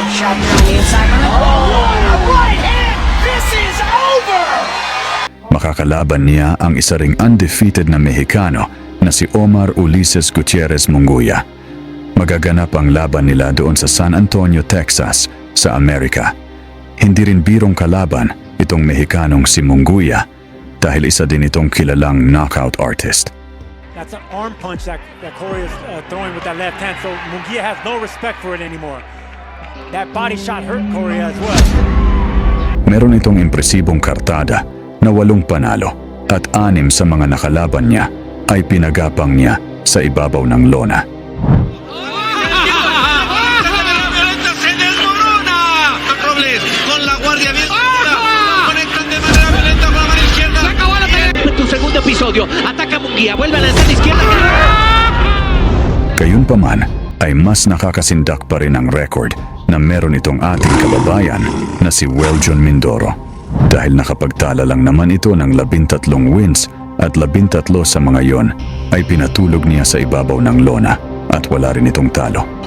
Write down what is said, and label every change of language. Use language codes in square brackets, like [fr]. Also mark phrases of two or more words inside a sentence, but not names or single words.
[tl] Makakalaban niya ang isa ring undefeated na Mexicano na si Omar Ulises Gutierrez Munguia. Magaganap ang laban nila doon sa San Antonio, Texas, sa Amerika. Hindi rin birong kalaban itong Mexicanong si Munguia dahil isa din itong kilalang [en] knockout artist. That's an arm punch that Kaistorya is throwing with that left hand, so Munguia has no respect for it anymore. That body shot hurt Kaistorya as well. [tl] Meron itong impresibong kartada na 8 panalo at 6 sa mga nakalaban niya ay pinagapang niya sa ibabaw ng lona. [es] Segundo episodio, ataca Munguia, vuelve a lanzar de izquierda. [tl] Gayunpaman ay mas nakakasindak pa rin ang record na meron itong ating kababayan na si weljon Mindoro. Dahil nakapagtala lang naman ito ng 13 wins at 13 sa mga yon ay pinatulog niya sa ibabaw ng lona at wala rin itong talo.